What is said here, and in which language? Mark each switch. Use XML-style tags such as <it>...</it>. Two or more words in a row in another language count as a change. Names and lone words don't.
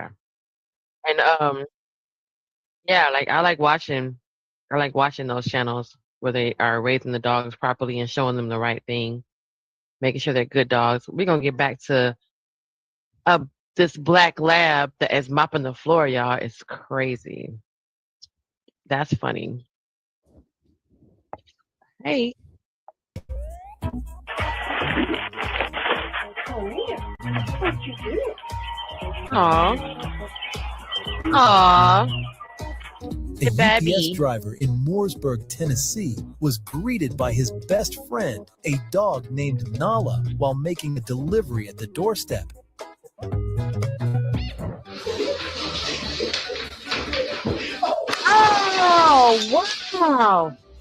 <en>And yeah, like I like watching those channels where they are raising the dogs properly and showing them the right thing, making sure they're good dogs. We're gonna get back to this black lab that is mopping the floor, y'all. It's crazy. That's funny. Hey. Aw. Aw. A UPS Baby. driver in Mooresburg, Tennessee, was greeted by his best friend, a dog named Nala, while making a delivery at the doorstep. Oh, wow.</en>